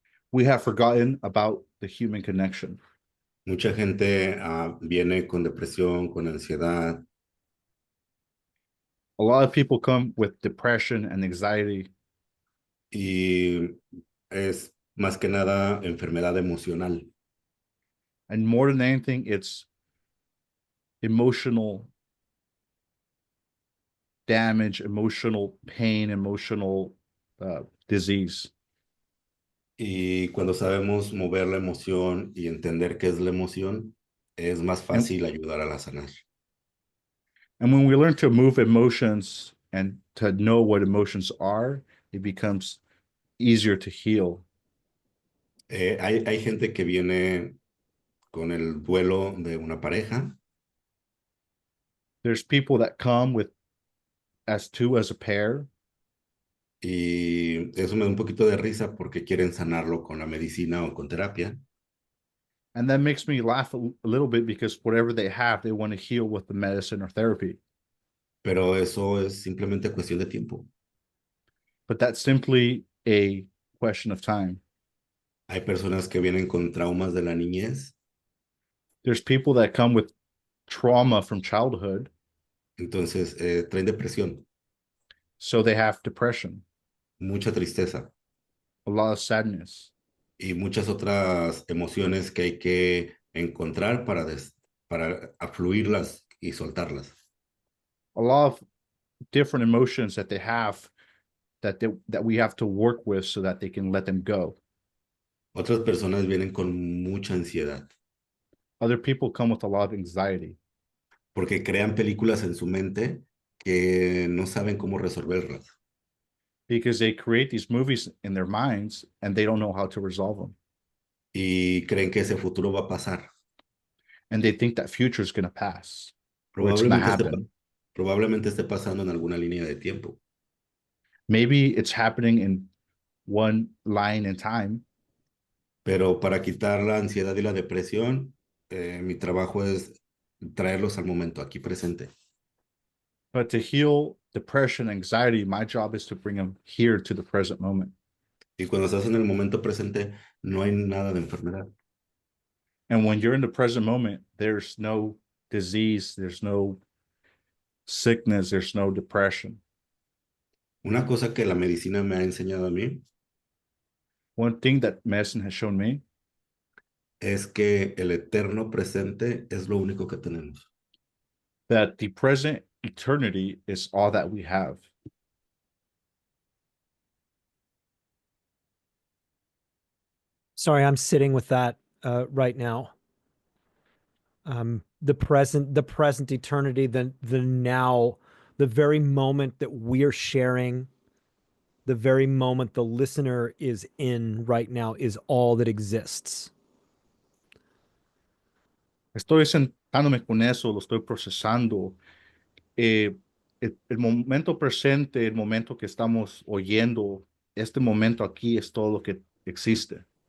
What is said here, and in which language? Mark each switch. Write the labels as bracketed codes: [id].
[en] We have forgotten about the human connection. [es] Mucha gente viene con depresión, con ansiedad, [en] A lot of people come with depression and anxiety, [es] y es más que nada enfermedad emocional. [en] and more than anything, it's emotional damage, emotional pain, emotional disease. [es] Y cuando sabemos mover la emoción y entender qué es la emoción, es más [en] And, [es] fácil ayudar a la sanar. [en] and when we learn to move emotions and to know what emotions are, it becomes easier to heal. [es] Hay gente que viene con el duelo de una pareja, [en] There's people that come with as a pair, [es] y eso me da un poquito de risa porque quieren sanarlo con la medicina o con terapia. [en] And that makes me laugh a little bit because whatever they have, they want to heal with the medicine or therapy. [es] pero eso es simplemente cuestión de tiempo. [en] But that's simply a question of time. [es] Hay personas que vienen con traumas de la niñez, [en] There's people that come with trauma from childhood, [es] entonces traen depresión, [en] so they have depression, [es] mucha tristeza [en] a lot of sadness, [es] y muchas otras emociones que hay que encontrar para afluirlas y soltarlas. [en] a lot of different emotions that they have that we have to work with so that they can let them go. [es] Otras personas vienen con mucha ansiedad [en] Other people come with a lot of anxiety [es] porque crean películas en su mente que no saben cómo resolverlas. [en] because they create these movies in their minds and they don't know how to resolve them. [es] Y creen que ese futuro va a pasar. [en] And they think that future is going to pass or it's going to happen. [es] Probablemente esté pasando en alguna línea de tiempo. [en] Maybe it's happening in one line in time, [es] Pero para quitar la ansiedad y la depresión, mi trabajo es traerlos al momento, aquí presente. [en] but to heal depression, anxiety, my job is to bring them here to the present moment. [es] Y cuando estás en el momento presente, no hay nada de enfermedad. [en] And when you're in the present moment, there's no disease, there's no sickness, there's no depression. [es] Una cosa que la medicina me ha enseñado a mí [en] One thing that medicine has shown me [es] es que el eterno presente es lo único que tenemos. [en] that the present eternity is all that we have. Sorry, I'm sitting with that right now. The present eternity, the now, the very moment that we're sharing, the very moment the listener is in right now is all that exists. [es] Estoy sentándome con eso, lo estoy procesando. El momento presente, el momento que estamos oyendo, este momento aquí es todo lo que existe.